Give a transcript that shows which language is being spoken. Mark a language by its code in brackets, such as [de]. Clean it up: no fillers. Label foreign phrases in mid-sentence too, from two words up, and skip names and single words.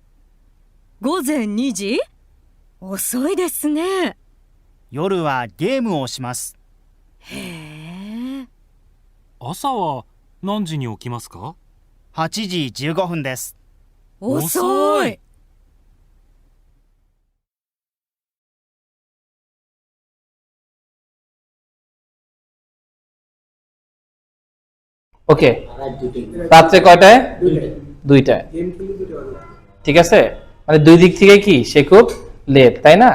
[ja] 午前2時？遅いですね。夜はゲームをします。へえ。朝は何時に起きますか？ 8時15分です。遅い。 [bn] ওকে, রাত্রে কয়টায়? 2টায়, ঠিক আছে, মানে দুই দিক থেকে কি সে খুব লেট, তাই না?